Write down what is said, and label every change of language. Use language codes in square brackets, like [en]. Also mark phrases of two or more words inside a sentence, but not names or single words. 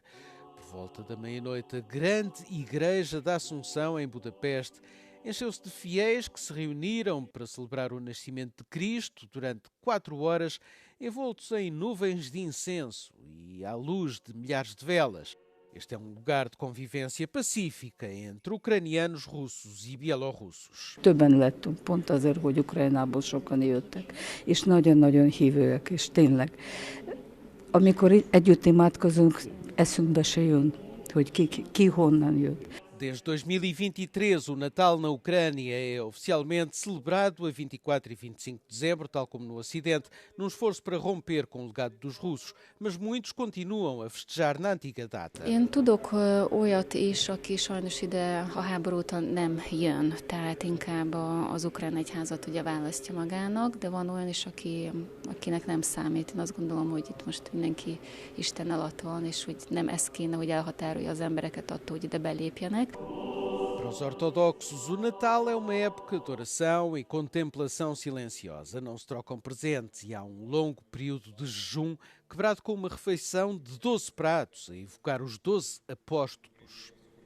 [pt] Por volta da meia-noite, a grande Igreja da Assunção, em Budapeste, encheu-se de fiéis que se reuniram para celebrar o nascimento de Cristo durante 4 horas, envoltos em nuvens de incenso e à luz de milhares de velas. Este é um lugar de convivência pacífica entre ucranianos, russos e bielorrussos. [hu] Többen lettünk pont azért, hogy Ukrajnából sokan jöttek, és nagyon-nagyon hívőek, és tényleg. Amikor együtt imádkozunk, eszünkbe se jön, hogy ki honnan jött. [pt] Desde 2023, o Natal na Ucrânia é oficialmente celebrado a 24 e 25 de dezembro, tal como no Ocidente, num esforço para romper com o legado dos russos, mas muitos continuam a festejar na antiga data. [hu] Én tudok olyat is, aki sajnos ide a háború óta nem jön, tehát inkább az ukrán egyházat ugye választja magának, de van olyan is, akinek nem számít. Én azt gondolom, hogy itt most mindenki Isten alatt van, és hogy nem ez kéne, hogy elhatárolja az embereket attól, hogy ide belépjenek. [pt] Para os ortodoxos, o Natal é uma época de oração e contemplação silenciosa. Não se trocam presentes e há um longo período de jejum, quebrado com uma refeição de 12 pratos, a evocar os 12 apóstolos.